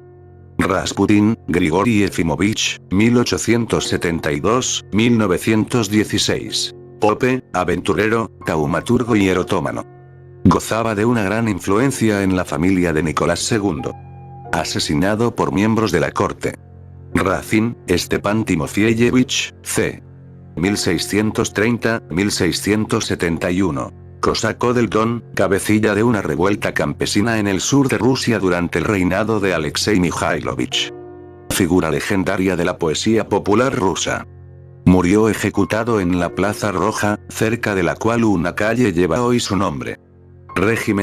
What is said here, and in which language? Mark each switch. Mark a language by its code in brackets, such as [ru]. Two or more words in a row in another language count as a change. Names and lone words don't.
[es] Rasputin, Grigori Efimovich, 1872-1916. Pope, aventurero, taumaturgo y erotómano. Gozaba de una gran influencia en la familia de Nicolás II. Asesinado por miembros de la corte. Razin, Stepan Timofeyevich, c. 1630-1671. Cosaco del Don, cabecilla de una revuelta campesina en el sur de Rusia durante el reinado de Alexei Mikhailovich. Figura legendaria de la poesía popular rusa. Murió ejecutado en la Plaza Roja, cerca de la cual una calle lleva hoy su nombre.